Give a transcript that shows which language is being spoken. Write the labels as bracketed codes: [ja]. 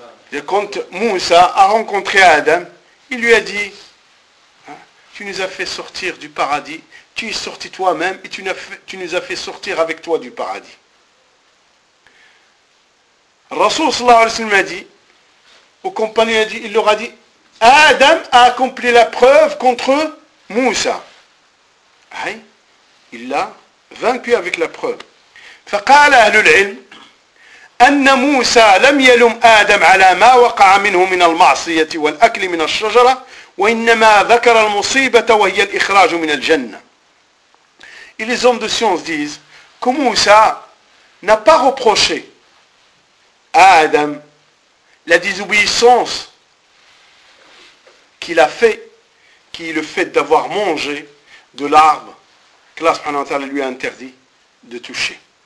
[fr] Et quand Moussa a rencontré Adam, il lui a dit, tu nous as fait sortir du paradis, tu es sorti toi-même et tu nous as fait sortir avec toi du paradis. Rasoul sallallahu alayhi wa sallam a dit, aux compagnons, il leur a dit, Adam a accompli la preuve contre Moussa. Aïe, il l'a vaincu avec la preuve. [ar] فقال أهل العلم أن موسى لم يلوم آدم على ما وقع منه من المعصية والأكل من الشجرة وإنما ذكر المصيبة وهي الإخراج من الجنة. [fr] Et les hommes de science disent que Moussa n'a pas reproché à Adam la désobéissance qu'il a fait, qui est le fait d'avoir mangé de l'arbre que Allah subhanahu wa ta'ala lui a interdit de toucher.